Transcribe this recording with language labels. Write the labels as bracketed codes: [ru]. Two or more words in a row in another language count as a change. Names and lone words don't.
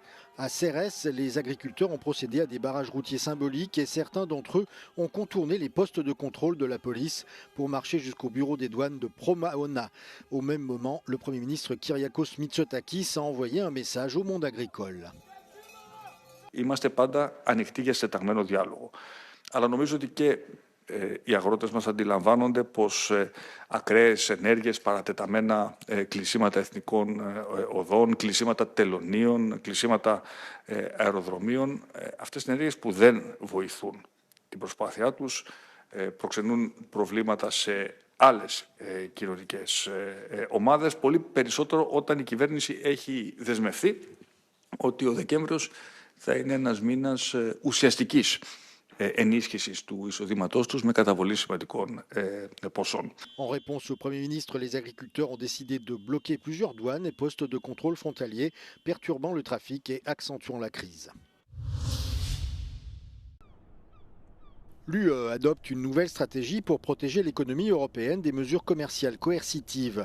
[fr] À Cérès, les agriculteurs ont procédé à des barrages routiers symboliques et certains d'entre eux ont contourné les postes de contrôle de la police pour marcher jusqu'au bureau des douanes de Promaona. Au même moment, le Premier ministre Kyriakos Mitsotakis a envoyé un message au monde agricole. [el] Είμαστε πάντα ανοιχτοί για συντεταγμένο διάλογο. Αλλά νομίζω ότι και οι αγρότες μας αντιλαμβάνονται πως ακραίες ενέργειες, παρατεταμένα κλεισίματα εθνικών οδών, κλεισίματα τελωνίων, κλεισίματα αεροδρομίων, αυτές είναι ενέργειες που δεν βοηθούν την προσπάθειά τους, προξενούν προβλήματα σε άλλες κοινωνικές ομάδες, πολύ περισσότερο όταν η κυβέρνηση έχει δεσμευθεί ότι ο Δεκέμβριος θα είναι ένας μήνας ουσιαστικής ενίσχυσης του εισοδήματός τους με καταβολή σημαντικών ποσών. [fr] En réponse au Premier ministre, les agriculteurs ont décidé de bloquer plusieurs douanes et postes de contrôle frontaliers, perturbant le trafic et accentuant la crise. L'UE adopte une nouvelle stratégie pour protéger l'économie européenne des mesures commerciales coercitives.